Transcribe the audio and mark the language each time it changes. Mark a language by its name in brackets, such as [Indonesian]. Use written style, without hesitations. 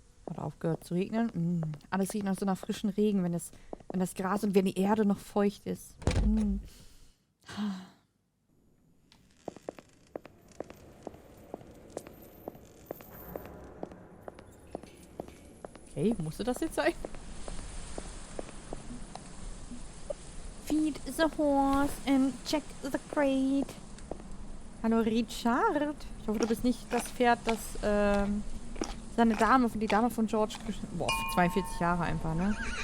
[German] Hat aufgehört zu regnen. Alles riecht nach so einer frischen Regen, wenn das Gras und wenn die Erde noch feucht ist. Okay, musste das jetzt sein? [English] Feed the horse and check the crate. [German] Hallo Richard. Ich hoffe, du bist nicht das Pferd, das die Dame von George geschnitten. Boah, 42 Jahre einfach, ne?